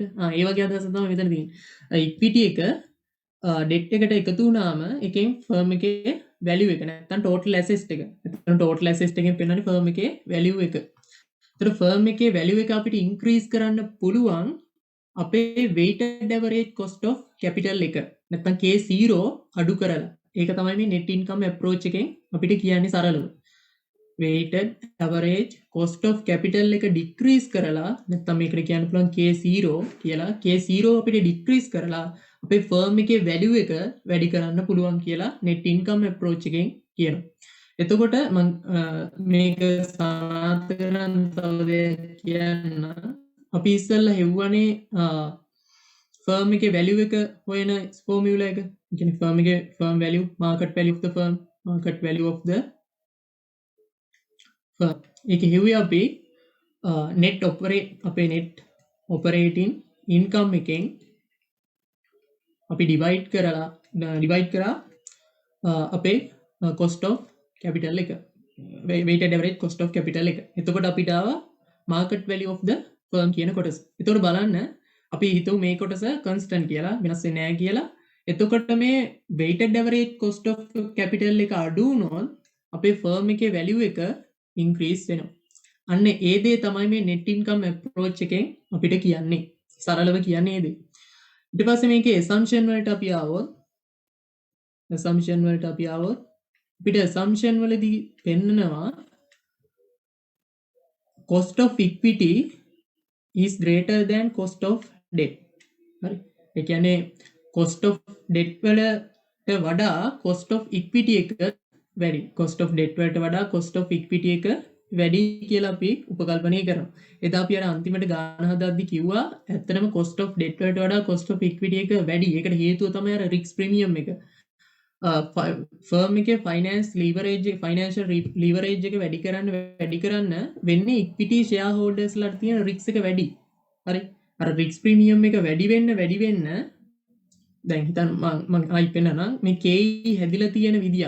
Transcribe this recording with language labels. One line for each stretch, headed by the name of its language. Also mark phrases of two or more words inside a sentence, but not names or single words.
Sinhala: ඒ වගේ අදහසක් තමයි මෙතන තියෙන්නේ. equity එක ඩෙට් එකට එකතු වුණාම එකෙන් ෆර්ම් එකේ වැලියු එක නැත්නම්
English: total asset
Sinhala: එක. එතන
English: total asset
Sinhala: එකෙන් පෙන්නන්නේ ෆර්ම් එකේ වැලියු එක. ඒතර ෆර්ම් එකේ වැලියු එක අපිට ඉන්ක්‍රීස් කරන්න පුළුවන් අපේ
English: weighted average cost of capital
Sinhala: එක. නැත්නම් K0 අඩු කරලා. ඒක තමයි මේ
English: net income approach
Sinhala: එකෙන් අපිට කියන්නේ සරලව.
English: weighted average cost of capital
Sinhala: එක decrease කරලා නැත්නම් මේකට කියන්න පුළුවන් K0 කියලා. K0 අපිට decrease කරලා අපේ ෆර්ම් එකේ වැලියු එක වැඩි කරන්න පුළුවන් කියලා
English: net income approach
Sinhala: එකෙන් කියනවා. එතකොට මම මේක සනාථ කරන තව දෙයක් කියන්න. අපි ඉස්සෙල්ලා හෙව්වනේ ෆර්ම් එකේ වැලියු එක හොයන ෆෝමියුලා එක. ඒ කියන්නේ ෆර්ම් එකේ
English: firm value market value of the firm market value of the firm.
Sinhala: ඒක හෙව්වේ අපි
English: net operate
Sinhala: අපේ
English: net operating income
Sinhala: එකෙන් අපි ඩිවයිඩ් කරා අපේ
English: cost of capital
Sinhala: එක
English: weighted average cost of capital
Sinhala: එක. එතකොට අපිට ආවා
English: market value of the firm
Sinhala: කියන කොටස. එතකොට බලන්න අපි හිතුව මේ කොටස constant කියලා වෙනස් වෙන්නේ නැහැ කියලා. එතකොට මේ
English: weighted average cost of capital
Sinhala: එක අඩු වුණොත් අපේ firm එකේ value එක increase වෙනවා. අන්න ඒ දේ තමයි මේ
English: net income approach
Sinhala: එකෙන් අපිට කියන්නේ. සරලව කියන්නේ ඒ දේ. ඊට පස්සේ මේකේ assumption වලට අපි ආවොත් අපිට assumption වලදී පෙන්නනවා
English: cost of equity is greater than cost of debt.
Sinhala: හරි. ඒ කියන්නේ
English: cost of debt
Sinhala: වලට වඩා
English: cost of equity
Sinhala: එක වැඩි.
English: cost of debt
Sinhala: වලට වඩා
English: cost of equity
Sinhala: එක වැඩි කියලා අපි උපකල්පනය කරනවා. එදා අපි අර අන්තිමට ගාන හදද්දි කිව්වා ඇත්තටම
English: cost of debt
Sinhala: වලට වඩා
English: cost of equity
Sinhala: එක වැඩි. ඒකට හේතුව තමයි අර
English: risk premium
Sinhala: එක. ෆර්ම් එකේ
English: financial leverage
Sinhala: එක වැඩි කරන්න වෙන්නේ
English: equity shareholders
Sinhala: ලාට තියෙන risk එක වැඩි. හරි. අර
English: risk premium
Sinhala: එක වැඩි වෙන්න දැන් හිතන්න මම ආයි පෙන්නනම් මේ KE හැදිලා තියෙන විදියක්.